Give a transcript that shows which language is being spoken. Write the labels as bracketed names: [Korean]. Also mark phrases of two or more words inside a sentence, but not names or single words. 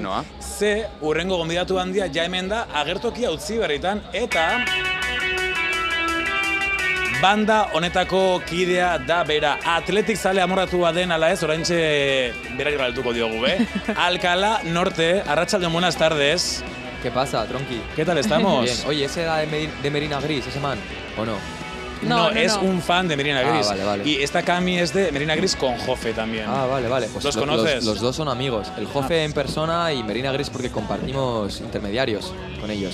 [Basque] Ze urrengo gonbidatu handia ja hemen da agertokia utzi berritan, eta banda honetako kidea da bera. Atletik zale amorratua den ala ez, oraintxe berari galtuko diogu, Alcalá Norte, arratsaldeon, [Spanish] buenas tardes. ¿Qué pasa, tronqui? ¿Qué tal estamos? Bien. Oye, ¿ese era de Merina Gris, ese man, o no? No, es un fan de Merina Gris. Vale. Y esta cami es de Merina Gris con Jofe también. Vale. Pues ¿Los conoces? Los dos son amigos. El Jofe en persona y Merina Gris porque compartimos intermediarios con ellos.